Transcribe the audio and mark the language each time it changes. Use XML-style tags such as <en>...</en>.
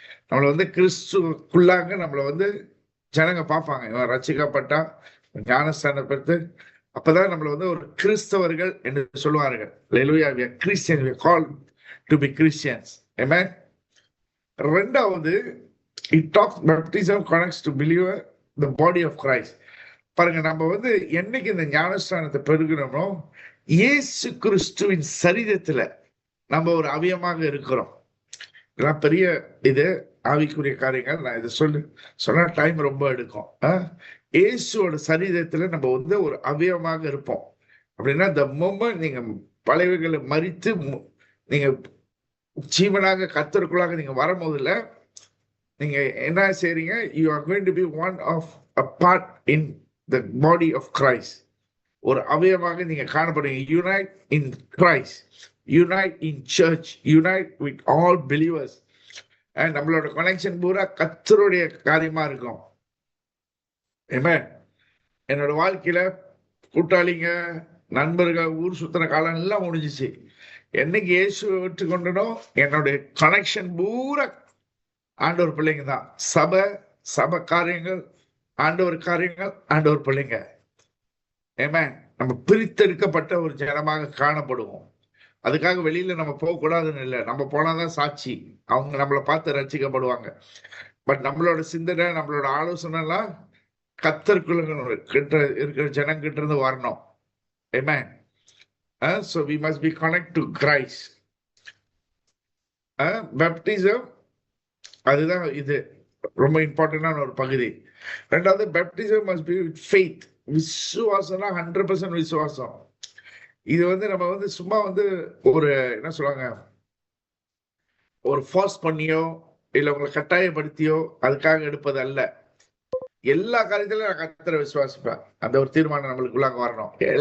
<ta>நம்மள வந்து கிறிஸ்துக்குள்ளாக நம்மள வந்து ஜனங்க பார்ப்பாங்க. இவன் ரட்சிக்கப்பட்டா, ஞானஸ்தானம் பெற்று, அப்பதான் நம்மள வந்து ஒரு கிறிஸ்தவர்கள் என்று சொல்லுவார்கள்.</ta> <en>Hallelujah, we are Christians, we are called to be Christians. Amen. ரெண்டாவது, it talks baptism connects to believer the body of Christ.</en> <ta>பாருங்க, நம்ம வந்து என்னைக்கு இந்த ஞானஸ்தானத்தை பெறுகிறோமோ இயேசு கிறிஸ்துவின் சரீரத்துல நம்ம ஒரு அவயமாக இருக்கிறோம். இதெல்லாம் பெரிய இது ஆவிக்குரிய காரியங்கள். நான் இதை சொன்னா டைம் ரொம்ப எடுக்கும். இயேசுவோட சரீரத்துல நம்ம வந்து ஒரு அவயமாக இருப்போம். அப்படின்னா</ta> <en>the moment</en> <ta>நீங்க பழையவைகளை மறித்து நீங்க ஜீவனாக கர்த்தருக்குள்ளாக நீங்க வரும்போதுல நீங்க என்ன செய்றீங்க?</ta> <en>you are going to be one of a part in the body of Christ.</en> <ta>ஒரு அவயமாக நீங்க காணப்படுவீங்க.</ta> <en>Unite in Christ, unite in church, unite with all believers.</en> <ta>நம்மளோட கனெக்ஷன் பூரா கர்த்தருடைய காரியமா இருக்கும். ஆமென். என்னோட வாழ்க்கையில கூட்டாளிங்க, நண்பர்கள், ஊர் சுத்தின காலம் எல்லாம் முடிஞ்சிச்சு. என்னைக்கு இயேசுவை விட்டுக்கொண்டனோ என்னுடைய கனெக்ஷன் பூரா ஆண்டவர் பிள்ளைங்க தான். சபை காரியங்கள், ஆண்டவர் காரியங்கள், ஆண்டவர் பிள்ளைங்க. ஆமென். நம்ம பிரித்தெடுக்கப்பட்ட ஒரு ஜனமாக காணப்படுவோம். அதுக்காக வெளியில நம்ம போகக்கூடாதுன்னு இல்லை, நம்ம போனாதான் சாட்சி. அவங்க நம்மளை பார்த்து ரட்சிக்கப்படுவாங்க. பட் நம்மளோட சிந்தனை, நம்மளோட ஆலோசனை எல்லாம் கர்த்தருக்குள்ள கிட்ட இருக்கிற ஜனங்கிட்ட இருந்து வரணும். ஆமென்.</ta> <en>So we must be connected to Christ.</en> <ta>Baptism, அதுதான் இது ரொம்ப இம்பார்ட்டன்டான ஒரு பகுதி.</ta> <en>ரெண்டாவது, baptism must be with faith.</en> <ta>விசுவாசம்னா 100% விசுவாசம். இது நம்ம சும்மா ஒரு என்ன சொல்லுவாங்க, ஒரு ஃபோர்ஸ் பண்ணியோ இல்ல உங்களை கட்டாயப்படுத்தியோ அதுக்காக எடுப்பது அல்ல. எல்லா காரியத்திலும் நான் கர்த்தரை விசுவாசிப்பேன், அந்த ஒரு தீர்மானம் நம்மளுக்குள்ளாக வரணும்.</ta>